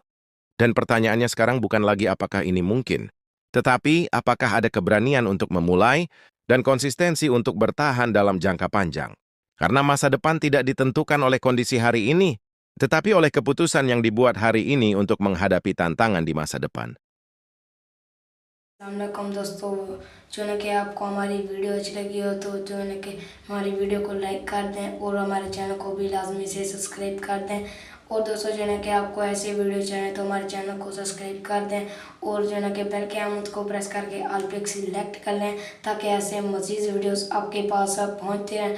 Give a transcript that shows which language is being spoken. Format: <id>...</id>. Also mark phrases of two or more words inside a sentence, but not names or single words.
<id>Dan pertanyaannya sekarang bukan lagi apakah ini mungkin, tetapi apakah ada keberanian untuk memulai dan konsistensi untuk bertahan dalam jangka panjang. Karena masa depan tidak ditentukan oleh kondisi hari ini, tetapi oleh keputusan yang dibuat hari ini untuk menghadapi tantangan di masa depan.</id> <hi>अस्सलामुअलैकुम दोस्तों, जो है कि आपको हमारी वीडियो अच्छी लगी हो तो जो है कि हमारी वीडियो को लाइक कर दें और हमारे चैनल को भी लाजमी से सब्सक्राइब कर दें। और दोस्तों जो है कि आपको ऐसे वीडियो चाहिए तो हमारे चैनल को सब्सक्राइब कर दें और जो है कि बेल के आइकन को प्रेस करके ऑल पे सिलेक्ट कर लें ताकि ऐसे मज़ीद वीडियोस आपके पास पहुंचते रहें।</hi>